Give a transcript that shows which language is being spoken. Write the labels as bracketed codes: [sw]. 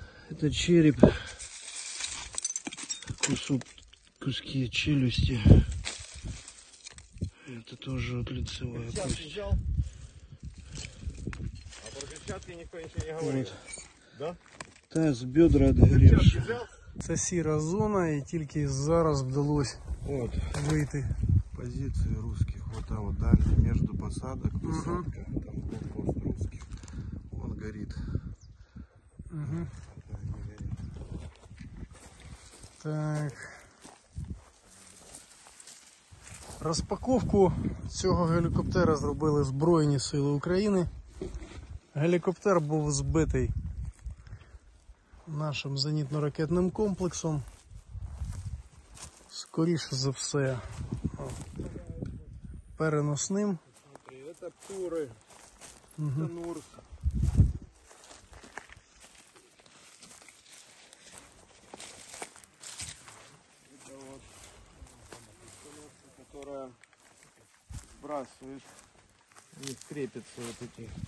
[ru] Это череп, куски челюсти. Это тоже вот лицевая кость. А про перчатки никто ничего не говорил. Вот. Да? Таз, бедра отгоревшие. [uk] Це сіра зона, і тільки зараз вдалося [ru] Вот. [uk] вийти. [ru] Позиции русских. Вот там вот дальше между посадок, посадка. Там блокпост русских. Он горит. Так. [uk] Розпаковку цього гелікоптера зробили Збройні Сили України. Гелікоптер був збитий нашим зенітно-ракетним комплексом. Скоріше за все, переносним. [ru] Это туры, это Нурс. Это вот установка, которая сбрасывает, у них крепятся вот эти.